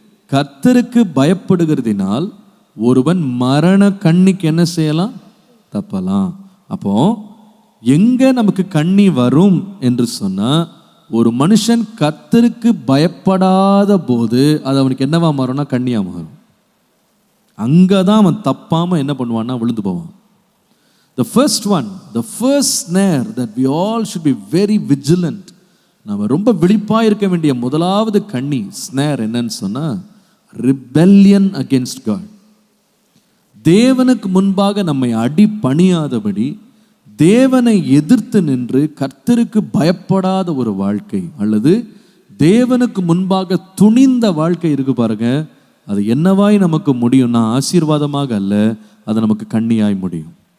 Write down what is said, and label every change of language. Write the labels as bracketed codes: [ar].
[ta] கர்த்தருக்கு பயப்படுகிறதினால் ஒருவன் மரண கண்ணிக்கு என்ன செய்யலாம்? தப்பலாம். அப்போ எங்க நமக்கு கண்ணி வரும் என்று சொன்னா, ஒரு மனுஷன் கர்த்தருக்கு பயப்படாத போது அது அவனுக்கு என்னவா மாறும்னா கண்ணியா மாறும். அங்கதான் அவன் தப்பாம என்ன பண்ணுவான்னா விழுந்து போவான். [en] The first snare that we all should be very vigilant. [ta] நம்ம ரொம்ப விழிப்பாக இருக்க வேண்டிய முதலாவது கண்ணி ஸ்னேர் என்னன்னு சொன்னா [en] rebellion against God. [ta] தேவனுக்கு முன்பாக நம்மை அடி பணியாதபடி தேவனை எதிர்த்து நின்று கர்த்தருக்கு பயப்படாத ஒரு வாழ்க்கை, அல்லது தேவனுக்கு முன்பாக துணிந்த வாழ்க்கை இருக்கு பாருங்க, அது என்னவாய் நமக்கு முடியும்னா ஆசீர்வாதமாக அல்ல, அது நமக்கு கண்ணியாய் முடியும்.